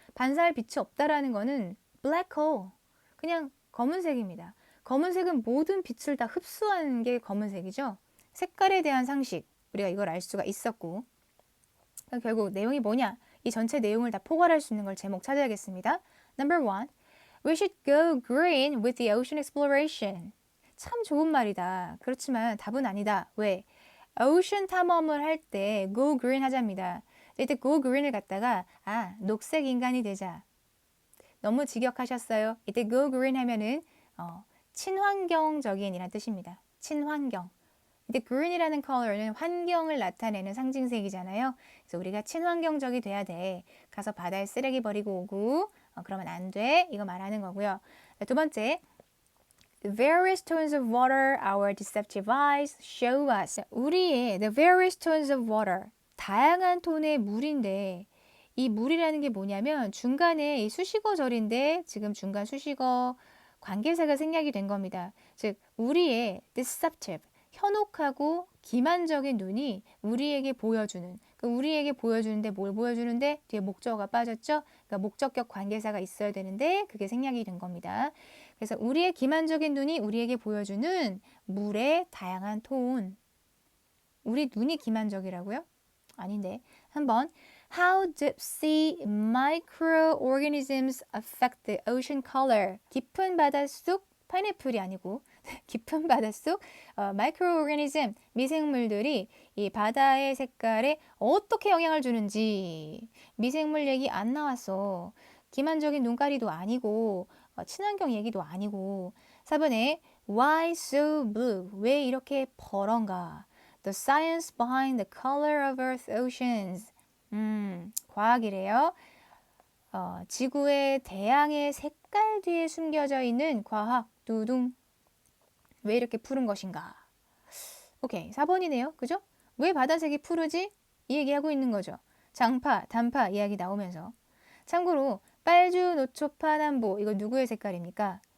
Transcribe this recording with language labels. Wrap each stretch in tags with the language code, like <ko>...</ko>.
<ko>반사할 빛이 없다라는 거는 black hole. 그냥 검은색입니다. 검은색은 모든 빛을 다 흡수하는 게 검은색이죠. 색깔에 대한 상식. 우리가 이걸 알 수가 있었고 결국 내용이 뭐냐? 이 전체 내용을 다 포괄할 수 있는 걸 제목 찾아야겠습니다.</ko> <en>Number one. We should go green with the ocean exploration.</en> <ko>참 좋은 말이다. 그렇지만 답은 아니다. 왜? 오션 탐험을 할 때 go green 하자입니다. 이때 go green을 갖다가 녹색 인간이 되자. 너무 직역하셨어요. 이때 go green 하면은 친환경적인 이란 뜻입니다. 친환경. 이때 green이라는 컬러는 환경을 나타내는 상징색이잖아요. 그래서 우리가 친환경적이 돼야 돼. 가서 바다에 쓰레기 버리고 오고 그러면 안 돼. 이거 말하는 거고요. 두 번째.</ko> <en>The various tones of water our deceptive eyes show us.</en> <ko>우리의</ko> <en>the various tones of water.</en> <ko>다양한 톤의 물인데 이 물이라는 게 뭐냐면 중간에 이 수식어절인데 지금 중간 수식어 관계사가 생략이 된 겁니다. 즉 우리의 deceptive 현혹하고 기만적인 눈이 우리에게 보여주는 우리에게 보여주는데 뭘 보여주는데 뒤에 목적어가 빠졌죠. 그러니까 목적격 관계사가 있어야 되는데 그게 생략이 된 겁니다. 그래서 우리의 기만적인 눈이 우리에게 보여주는 물의 다양한 톤. 우리 눈이 기만적이라고요? 아닌데. 한번</ko> <en>How deep sea microorganisms affect the ocean color.</en> <ko>깊은 바닷속 파인애플이 아니고 깊은 바닷속 마이크로오르가니즘 미생물들이 이 바다의 색깔에 어떻게 영향을 주는지 미생물 얘기 안 나왔어. 기만적인 눈가리도 아니고 친환경 얘기도 아니고 4번에</ko> <en>Why so blue?</en> <ko>왜 이렇게 퍼런가?</ko> <en>The science behind the color of Earth's oceans.</en> <ko>과학이래요. 지구의 대양의 색깔 뒤에 숨겨져 있는 과학 두둥. 왜 이렇게 푸른 것인가? 오케이, 4번이네요. 그죠? 왜 바다색이 푸르지? 이 얘기하고 있는 거죠. 장파, 단파 이야기 나오면서. 참고로 빨주, 노초, 파남보 이거 누구의 색깔입니까?</ko>